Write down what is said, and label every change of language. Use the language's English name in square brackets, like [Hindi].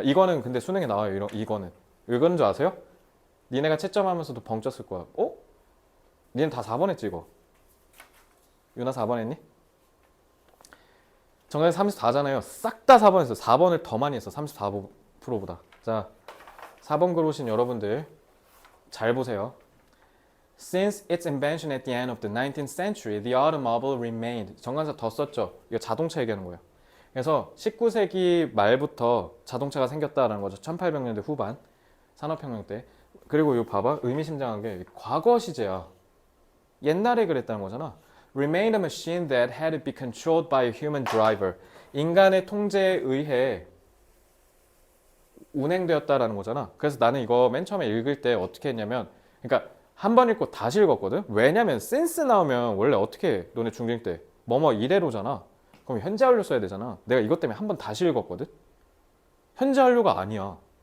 [Korean] 이거는 근데 수능에 나와요. 이거는. 왜 그런 줄 아세요? 니네가 채점하면서도 벙 쪘을 거야. 어? 니는 다 4번 했지 이거? 유나 4번 했니? 정답이 34잖아요. 싹 다 4번 했어. 4번을 더 많이 했어. 34%보다. 자, 4번 글 오신 여러분들 잘 보세요. [English] Since its invention at the end of the 19th century, the automobile remained. [Korean] 정관사 더 썼죠. 이거 자동차 얘기하는 거예요. 그래서 19세기 말부터 자동차가 생겼다라는 거죠. 1800년대 후반 산업혁명 때. 그리고 이거 봐봐. 의미심장한 게 과거 시제야. 옛날에 그랬다는 거잖아. [English] Remained a machine that had to be controlled by a human driver. [Korean] 인간의 통제에 의해 운행되었다라는 거잖아. 그래서 나는 이거 맨 처음에 읽을 때 어떻게 했냐면, 그러니까 한 번 읽고 다시 읽었거든. 왜냐면 since 나오면 원래 어떻게 해? 너네 중딩 때 뭐뭐 이래로잖아. 그럼 현재 완료 써야 되잖아. 내가 이것 때문에 한 번 다시 읽었거든. 현재 완료가 아니야.